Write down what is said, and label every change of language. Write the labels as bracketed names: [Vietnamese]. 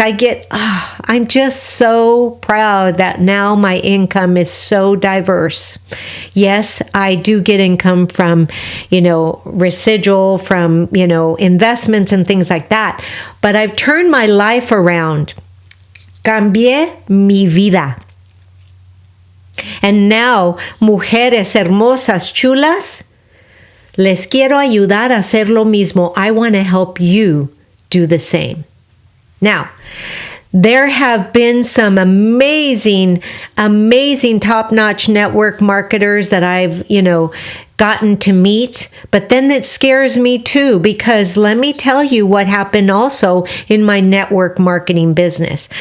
[English] I'm just so proud that now my income is so diverse. Yes, I do get income from, residual, from, investments and things like that. But I've turned my life around. [Spanish] Cambié mi vida. [English] And now, [Spanish] mujeres hermosas, chulas, les quiero ayudar a hacer lo mismo. [English] I want to help you do the same. Now, there have been some amazing top-notch network marketers that I've, gotten to meet, but then it scares me too, because let me tell you what happened also in my network marketing business.